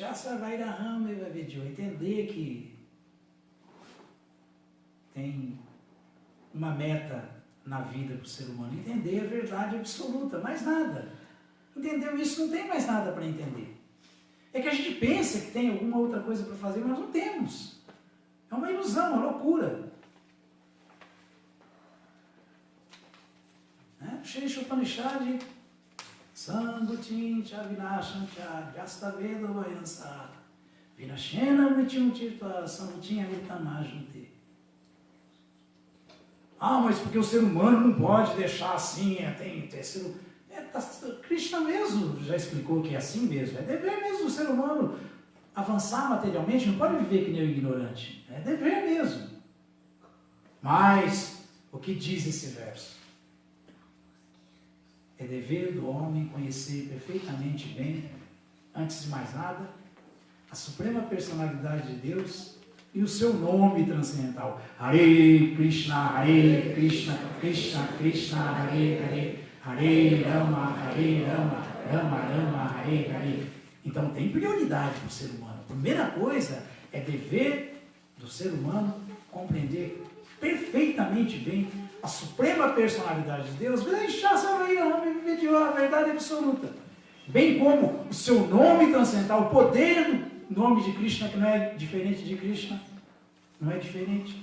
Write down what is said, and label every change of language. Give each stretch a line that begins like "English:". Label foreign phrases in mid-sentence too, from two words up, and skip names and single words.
Portuguese: entender que tem uma meta na vida para o ser humano, entender a verdade absoluta, mais nada. Entendeu isso? Não tem mais nada para entender. É que a gente pensa que tem alguma outra coisa para fazer, mas não temos. É uma ilusão, uma loucura.
Sanskrit: Shri Upanishad, Sambutin Chavinasham Cha Gastaveda Vayansa Vinashena Mrityum Tirtva Sambutin Amritamajnute.
Portuguese: Mas porque o ser humano não pode deixar assim, Krishna mesmo já explicou que é assim mesmo. É dever mesmo do ser humano avançar materialmente, não pode viver que nem o ignorante. É dever mesmo. Mas, o que diz esse verso? É dever do homem conhecer perfeitamente bem, antes de mais nada, a suprema personalidade de Deus e o seu nome transcendental.
Sanskrit: Hare Krishna, Krishna Krishna, Hare Hare, Hare Rama, Rama Rama, Hare Hare.
Portuguese: Então tem prioridade para o ser humano. A primeira coisa é dever do ser humano compreender perfeitamente bem a suprema personalidade de Deus, a verdade absoluta. Bem como o seu nome transcendental, o poder do nome de Krishna, que não é diferente de Krishna, não é diferente.